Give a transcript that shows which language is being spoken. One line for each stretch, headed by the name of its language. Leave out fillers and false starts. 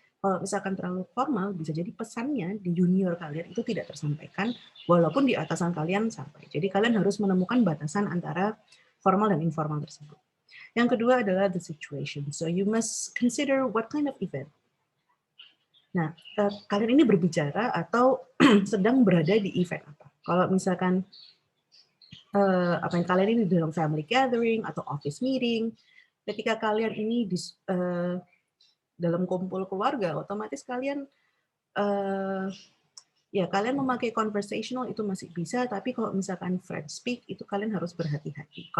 Indonesian: Kalau misalkan terlalu formal, bisa jadi pesannya di junior kalian itu tidak tersampaikan, walaupun di atasan kalian sampai. Jadi kalian harus menemukan batasan antara formal dan informal tersebut. Yang kedua adalah
English: the situation. So you must consider what kind of event.
Indonesian: Nah, kalian ini berbicara atau sedang berada di event apa? Kalau misalkan apa yang kalian ini dalam family gathering atau office meeting, ketika kalian ini dalam kumpul keluarga, otomatis kalian ya kalian memakai conversational itu masih bisa, tapi kalau misalkan French speak itu kalian harus berhati-hati.